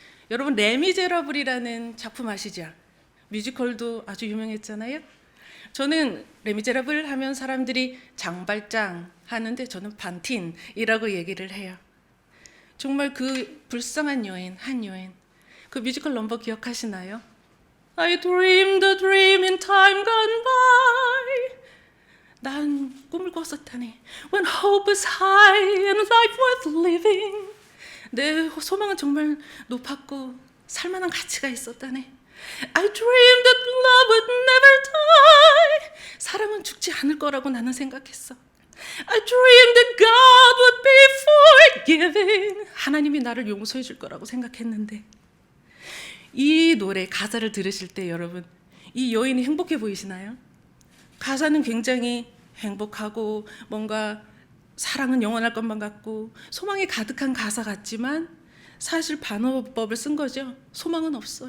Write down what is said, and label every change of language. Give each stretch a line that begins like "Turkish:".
Korean: 여러분, 레미제라블이라는 작품 아시죠? 뮤지컬도 아주 유명했잖아요. 저는 레미제라블 하면 사람들이 장발장 하는데 저는 반틴이라고 얘기를 해요. 정말 그 불쌍한 여인, 한 여인, 그 뮤지컬 넘버 기억하시나요?
English: I dreamed a dream in time gone by.
Korean: 난 꿈을 꿨었다니.
English: When hope is high and life worth living.
Korean: 내 소망은 정말 높았고 살만한 가치가 있었다네.
English: I dreamed that love would never die.
Korean: 사랑은 죽지 않을 거라고 나는 생각했어.
English: I dreamed that God would be forgiving.
Korean: 하나님이 나를 용서해 줄 거라고 생각했는데, 이 노래 가사를 들으실 때 여러분, 이 여인이 행복해 보이시나요? 가사는 굉장히 행복하고 뭔가 사랑은 영원할 것만 같고 소망이 가득한 가사 같지만 사실 반어법을 쓴 거죠. 소망은 없어.